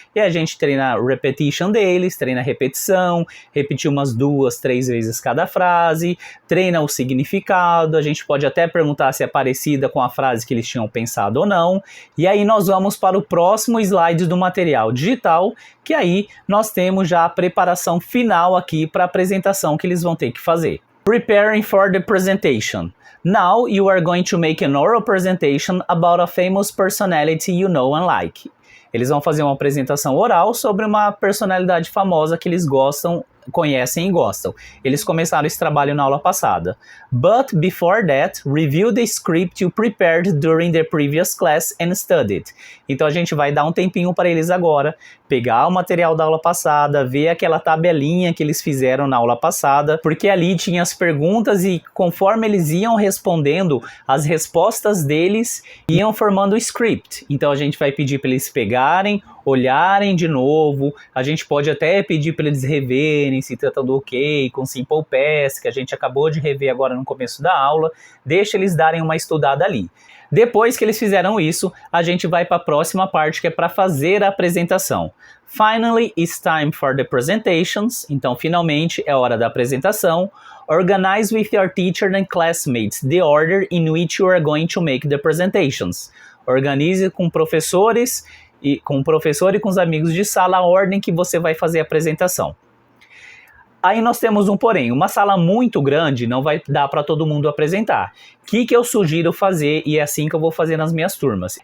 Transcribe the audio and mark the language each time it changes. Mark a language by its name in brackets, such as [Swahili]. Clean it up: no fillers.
[Portuguese] E a gente treina a repetition deles, treina a repetição, repetir umas 2, 3 vezes cada frase, treina o significado, a gente pode até perguntar se é parecida com a frase que eles tinham pensado ou não. E aí nós vamos para o próximo slide do material digital, que aí nós temos já a preparação final aqui para a apresentação que eles vão ter que fazer. [English] Preparing for the presentation. Now you are going to make an oral presentation about a famous personality you know and like. [Portuguese] Eles vão fazer uma apresentação oral sobre uma personalidade famosa que eles conhecem e gostam. Eles começaram esse trabalho na aula passada. [English] But before that, review the script you prepared during the previous class and studied. [Portuguese] Então a gente vai dar um tempinho para eles agora, pegar o material da aula passada, ver aquela tabelinha que eles fizeram na aula passada, porque ali tinha as perguntas e conforme eles iam respondendo, as respostas deles iam formando o script. Então a gente vai pedir para eles pegarem, olharem de novo, a gente pode até pedir para eles reverem se trata do ok, com Simple Past, que a gente acabou de rever agora no começo da aula, deixa eles darem uma estudada ali. Depois que eles fizeram isso, a gente vai para a próxima parte, que é para fazer a apresentação. [English] Finally, it's time for the presentations. [Portuguese] Então, finalmente é hora da apresentação. [English] Organize with your teacher and classmates the order in which you are going to make the presentations. [Portuguese] Organize com professores e com o professor e com os amigos de sala a ordem que você vai fazer a apresentação. Aí nós temos um porém, uma sala muito grande não vai dar para todo mundo apresentar. O que eu sugiro fazer, e é assim que eu vou fazer nas minhas turmas?